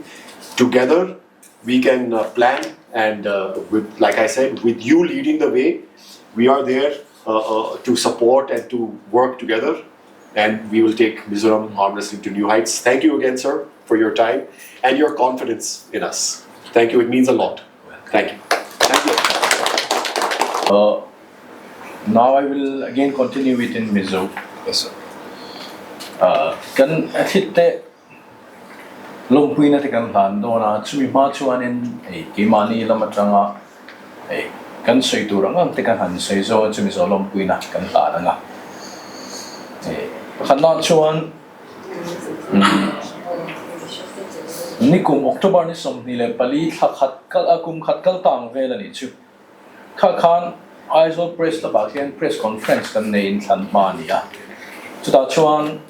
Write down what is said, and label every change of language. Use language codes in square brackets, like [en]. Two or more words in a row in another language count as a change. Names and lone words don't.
[en] Together, we can plan, and like I said, with you leading the way, we are there to support and to work together, and we will take Mizoram arm wrestling to new heights. Thank you again, sir, for your time and your confidence in us. Thank you. It means a lot. Thank you. Thank you. Now I will again continue within Mizo. Yes, sir. [lus] Kan hit Lawmpuina te kan han do na chumi ma chuan in kimani lamatranga kan soi turang ang te kan han soi zo chumi zo Lawmpuina kan ta nga khanna chuan nikum October ni som ni le pali khat kal akum khat kal tang vel ani chu khan ISO press la bakian [en] press conference [lus] kan nei in than ma ni a chuta chuan